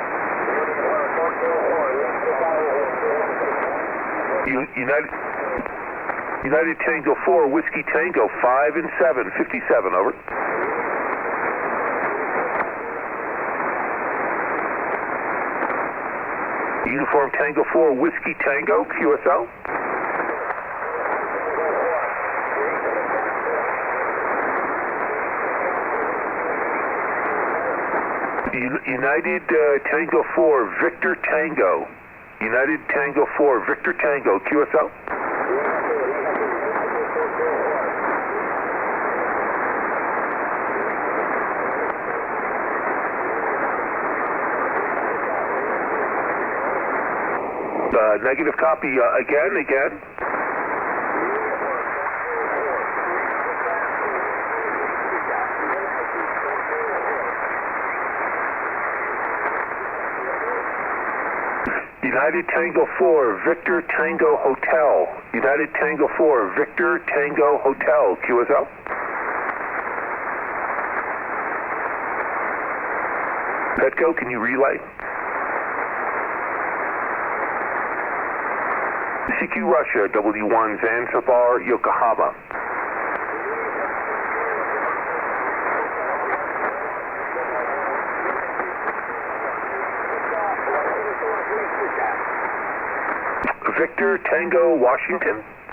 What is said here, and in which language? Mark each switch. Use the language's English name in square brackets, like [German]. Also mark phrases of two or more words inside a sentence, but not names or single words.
[English] United Tango 4, Whiskey Tango, 5 and 7, 57, over. Uniform Tango 4, Whiskey Tango, QSL. United Tango 4, Victor Tango. United Tango 4, Victor Tango, QSL. Negative copy again. United Tango 4, Victor Tango Hotel. United Tango 4, Victor Tango Hotel, QSL. Petco, can you relay? CQ Russia, W1 Zanzibar, Yokohama. Victor Tango, Washington.